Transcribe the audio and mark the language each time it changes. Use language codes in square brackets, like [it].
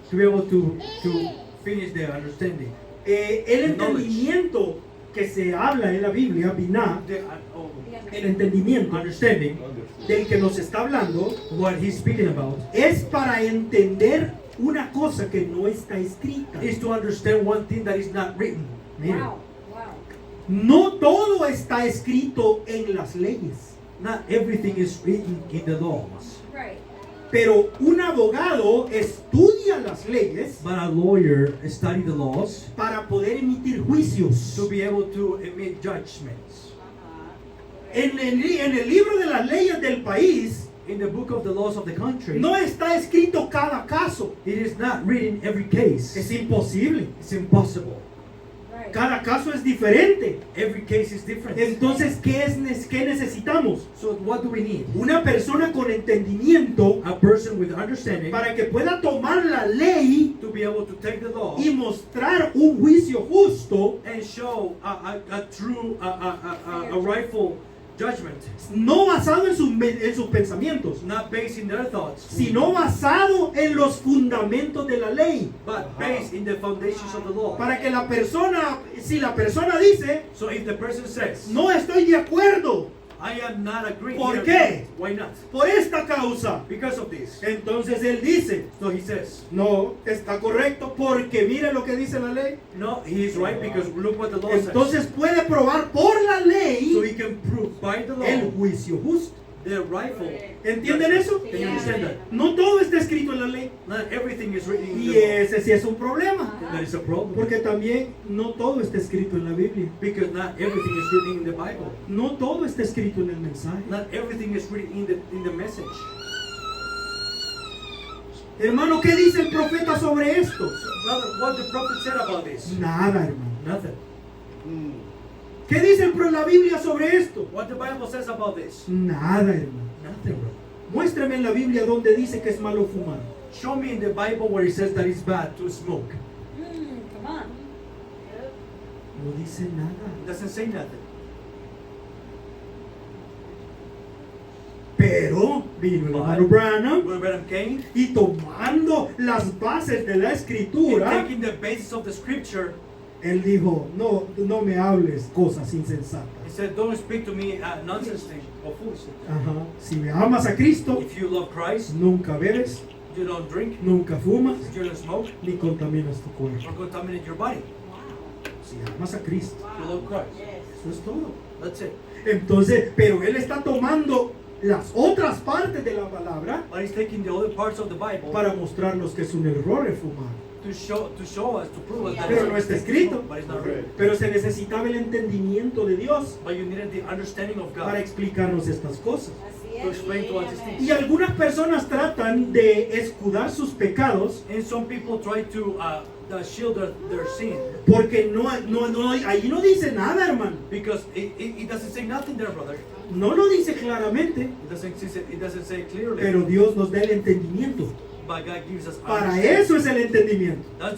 [en] To be able to finish the understanding. [es] El entendimiento que se habla en la Biblia, Binah, el entendimiento [en] Understanding [es] del que nos está hablando, [en] what he's speaking about [es] es para entender una cosa que no está escrita. [en] is to understand one thing that is not written. [es] Mire, [en] Wow, wow. [es] no todo está escrito en las leyes, [en] Not everything is written in the laws. Right. [es] pero un abogado estudia las leyes [en] But a lawyer studies the laws [es] para poder emitir juicios. [en] to be able to emit judgments. [es] En el libro de las leyes del país [en] In the book of the laws of the country, [es] no está escrito cada caso. [en] it is not written every case. [es] Es imposible. [en] It's impossible. Right. [es] Cada caso es diferente. [en] Every case is different. [es] Entonces, ¿qué necesitamos? [en] So what do we need? [es] Una persona con entendimiento [en] A person with understanding [es] para que pueda tomar la ley [en] to be able to take the law [es] y mostrar un juicio justo, [en] and show a true, a rightful judgment, [es] no basado en sus pensamientos, [en] not based in their thoughts, [es] sino basado en los fundamentos de la ley. [en] but based in the foundations of the law. [es] Para que la persona, si la persona dice, [en] So if the person says, [es] no estoy de acuerdo [en] I am not agreeing. [es] ¿Por [en] here. [es] qué? [en] Why not? [es] Por esta causa. [en] Because of this. [es] Entonces él dice, [en] So he says, [es] no, está correcto porque mire lo que dice la ley. [en] no, he is right because look what the law [es] Entonces [en] says. [es] puede probar por la [en] So [es] ley [en] he can prove by the law [es] el juicio justo. [en] the rightful. [es] ¿Entienden eso? [en] Can you understand that? [es] No todo está escrito en la ley. [en] Not everything is written in [es] Y [en] the law. [es] ese sí es un problema. [en] That is a problem. [es] Porque también no todo está escrito en la Biblia. [en] Because not everything is written in the Bible. [es] No todo está escrito en el mensaje. [en] Not everything is written in the message. [es] Hermano, ¿qué dice el profeta sobre esto? [en] So, brother, what the prophet said about this? [es] Nada, hermano. [en] Nothing. [es] ¿Qué dice la Biblia sobre esto? [en] What the Bible says about this? [es] Nada, hermano. [en] Nothing, bro. [es] Muéstrame en la Biblia donde dice que es malo fumar. [en] Show me in the Bible where it says that it's bad to smoke. Come on. [es] No dice nada. [en] It doesn't say nothing. [es] Pero vino el hermano Branham [en] When Branham came, [es] y tomando las bases de la [en] and [es] escritura, [en] taking the basis of the scripture, [es] él dijo, no me hables cosas insensatas. [en] he said, don't speak to me nonsense thing or foolishness. [es] Ajá. Si me amas a Cristo, [en] If you love Christ, [es] nunca bebes, [en] you don't drink, [es] nunca fumas, [en] you don't smoke, [es] ni contaminas tu cuerpo. [en] or contaminate your body. [es] Si amas a Cristo, [en] You love Christ. [es] eso es todo. [en] That's it. [es] Entonces, pero él está tomando las otras partes de la palabra [en] But he's taking the other parts of the Bible [es] para mostrarnos que es un error el fumar. [en] to show us, to prove us that [es] Pero no está escrito. [en] but it's not written. [es] Pero se necesitaba el entendimiento de Dios [en] But you needed the understanding of [es] para [en] God [es] explicarnos estas cosas. Así [en] to [es] es. [en] explain to us these things. [es] Y algunas personas tratan de escudar sus pecados [en] And some people try to shield their sin [es] porque ahí no dice nada, hermano. [en] because it doesn't say nothing there, brother. [es] No lo dice claramente, [en] It doesn't say clearly. [es] pero Dios nos da el entendimiento. [en] But God gives us [es] Para [en] understanding. [es] eso es el entendimiento.